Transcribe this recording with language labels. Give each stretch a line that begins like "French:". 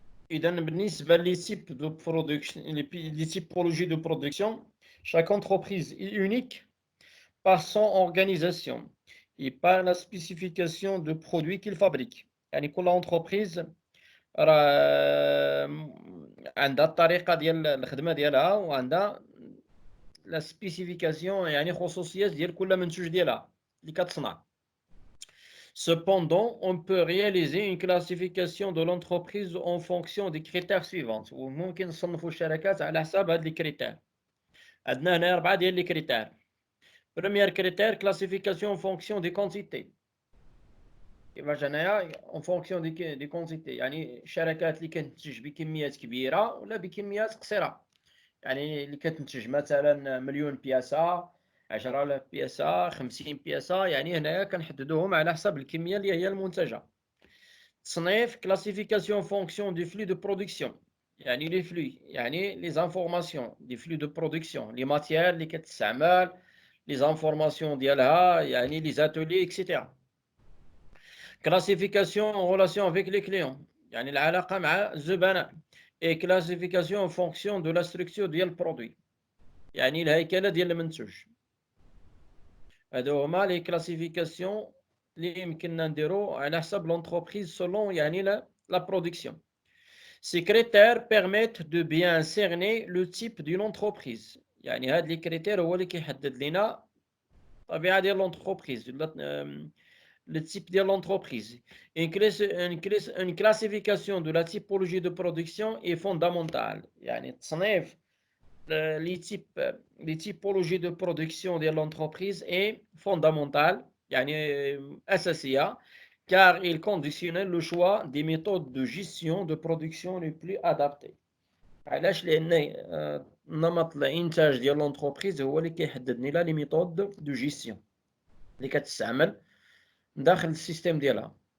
Arabic: إذا بالنسبة
French: les types de production, les typologies de production, chaque entreprise est unique par son organisation et par la spécification de produits qu'il fabrique.
Arabic: يعني كل entreprise راه عندها الطريقة ديال الخدمة ديالها وعندها لا سبيسيفيكاسيون يعني خصوصيات ديال كل منتوج ديالها اللي كتصنع.
French: Cependant, on peut réaliser une classification de l'entreprise en fonction des critères suivants.
Arabic: وممكن نصنفوا الشركات على حساب هاد لي كريتير. عندنا هنا 4 ديال لي كريتير.
French: Premier critère, classification en fonction des quantités.
Arabic: كيفاش هنايا
French: en fonction des quantités.
Arabic: يعني الشركات اللي كتنتج بكميات كبيرة ولا بكميات قصيرة. يعني اللي كتنتج مثلا مليون بياسة 10,000 بياسة 50 بياسة، يعني هنايا كنحددوهم على حسب الكمية اللي هي المنتجة.
French: تصنيف classification en fonction du flux de production، يعني لي flux يعني les informations des flux de production، les matières
Arabic: اللي كتستعمل،
French: les informations ديالها يعني les ateliers etc. classification en relation avec les clients،
Arabic: يعني العلاقة مع الزبناء.
French: et classification en fonction de la structure
Arabic: ديال البرودوي، يعني الهيكله ديال المنتوج. هادو هما لي كلاسيفيكاسيون اللي يمكننا نديرو على حسب لونتربريز سولون يعني لا برودكسيون.
French: Ces critères permettent de bien cerner le type d'une entreprise.
Arabic: يعني هاد لي كريتير هو اللي كيحدد لنا الطبيعه ديال لونتربريز ولا
French: le type de l'entreprise. Une classification de la typologie de production est fondamentale.
Arabic: يعني تصنيف
French: les typologies de production de l'entreprise est fondamentale
Arabic: يعني أساسية
French: car il conditionne le choix des méthodes de gestion de production les plus adaptées.
Arabic: علاش؟ لأن نمط الإنتاج ديال l'entreprise هو اللي كيحدد لنا لي ميثود دو جيستيون اللي كتستعمل داخل السيستم ديالها.